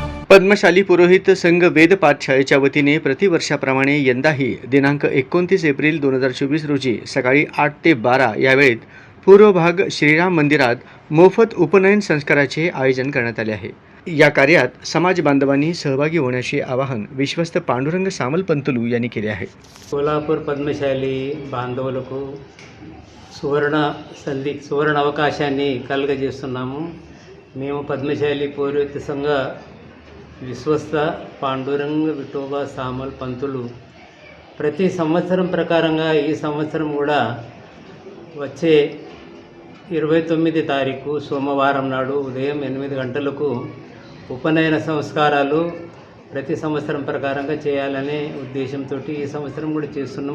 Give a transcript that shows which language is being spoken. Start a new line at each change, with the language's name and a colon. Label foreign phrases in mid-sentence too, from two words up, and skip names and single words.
Marathi: पद्मशाली पुरोहित संघ वेद पाठशाळेच्या वतीने प्रतिवर्षाप्रमाणे यंदाही दिनांक 29 एप्रिल 2024 रोजी सकाळी 8 ते 12 या वेळेत पूर्व भाग श्रीराम मंदिरात मोफत उपनयन संस्काराचे आयोजन करण्यात आले आहे। या कार्यात समाज बांधवांनी सहभागी होण्याचे आवाहन विश्वस्त पांडुरंग सामल पंतलू यांनी केले आहे।
Telugu: सोलापूर పద్మశాలి బాంధవులకు సువర్ణ అవకాశాన్ని కలుగజేస్తున్నాము। మేము పద్మశాలి పౌరోహిత సంఘ విశ్వస్త పాండురంగ విఠోబా సామల్ పంతులు ప్రతి సంవత్సరం ప్రకారంగా ఈ సంవత్సరం కూడా వచ్చే 29 తారీఖు సోమవారం నాడు ఉదయం 8 గంటలకు ఉపనయన సంస్కారాలు ప్రతి సంవత్సరం ప్రకారంగా చేయాలనే ఉద్దేశంతో ఈ సంవత్సరం కూడా చేస్తున్నాం।